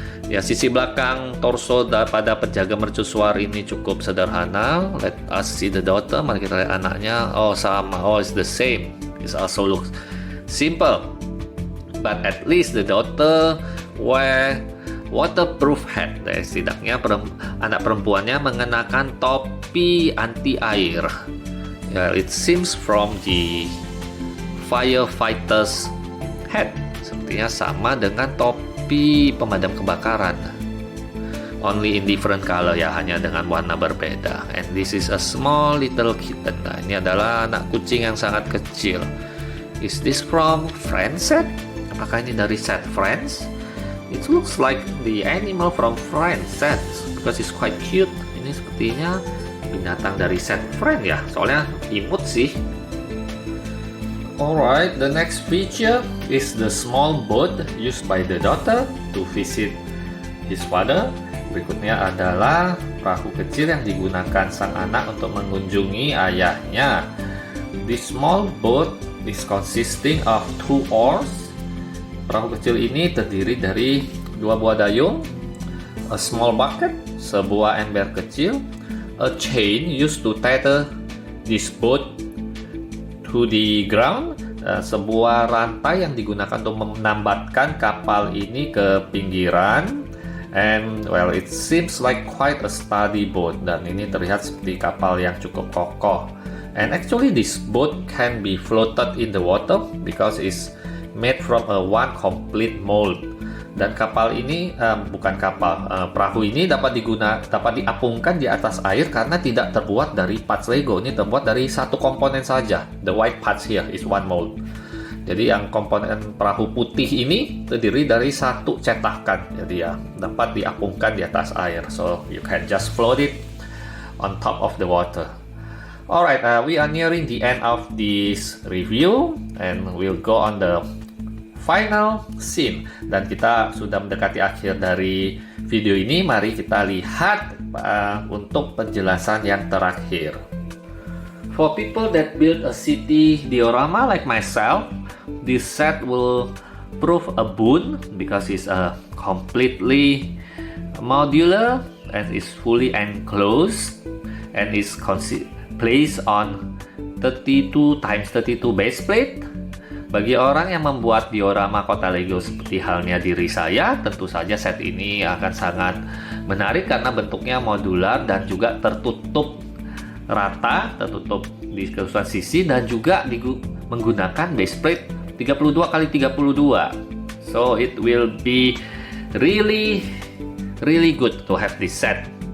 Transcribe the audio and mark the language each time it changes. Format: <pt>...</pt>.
<id>Ya, sisi belakang torso pada penjaga mercusuar ini cukup sederhana.</id> <en>Let us see the daughter.</en> <id>Mari kita lihat anaknya. Oh, sama.</id> <en>Oh, it's the same. It also looks simple. But at least the daughter wear waterproof hat.</en> <id>Setidaknya anak perempuannya mengenakan topi anti air.</id> <en>It seems from the firefighter's hat.</en> <id>Sepertinya sama dengan topi pemadam kebakaran.</id> <en>Only in different color ya,</en> <id>hanya dengan warna berbeda.</id> <en>And this is a small little kitten.</en> <id>Nah, ini adalah anak kucing yang sangat kecil.</id> <en>Is this from Friends set?</en> <id>Apakah ini dari set Friends?</id> <en>It looks like the animal from Friends set because it's quite cute.</en> <id>Ini sepertinya binatang dari set Friends ya, soalnya imut sih.</id> <en>Alright, the next feature is the small boat used by the daughter to visit his father.</en> <id>Berikutnya adalah perahu kecil yang digunakan sang anak untuk mengunjungi ayahnya.</id> <en>This small boat is consisting of 2 oars.</en> <id>Perahu kecil ini terdiri dari 2 buah dayung,</id> <en>a small bucket,</en> <id>sebuah ember kecil,</id> <en>a chain used to tether this boat to the ground,</en> <id>sebuah rantai yang digunakan untuk menambatkan kapal ini ke pinggiran.</id> <en>And well, it seems like quite a sturdy boat,</en> <id>dan ini terlihat seperti kapal yang cukup kokoh.</id> <en>And actually this boat can be floated in the water because it's made from one complete mold.</en> <id>Dan kapal ini perahu ini dapat diapungkan di atas air karena tidak terbuat dari parts Lego. Ini terbuat dari satu komponen saja.</id> <en>The white parts here is one mold.</en> <id>Jadi yang komponen perahu putih ini terdiri dari satu cetakan. Jadi ya dapat diapungkan di atas air.</id> <en>So you can just float it on top of the water. Alright, we are nearing the end of this review and we'll go on the final scene.</en> <id>Dan kita sudah mendekati akhir dari video ini. Mari kita lihat untuk penjelasan yang terakhir.</id> <en>For people that build a city diorama like myself, this set will prove a boon because it's completely modular and is fully enclosed and is placed on 32x32 base plate.</en> <id>Bagi orang yang membuat diorama kota Lego seperti halnya diri saya, tentu saja set ini akan sangat menarik karena bentuknya modular dan juga tertutup rata, tertutup di keseluruhan sisi dan juga menggunakan base plate 32x32.</id> <en>So it will be really good to have this set.</en>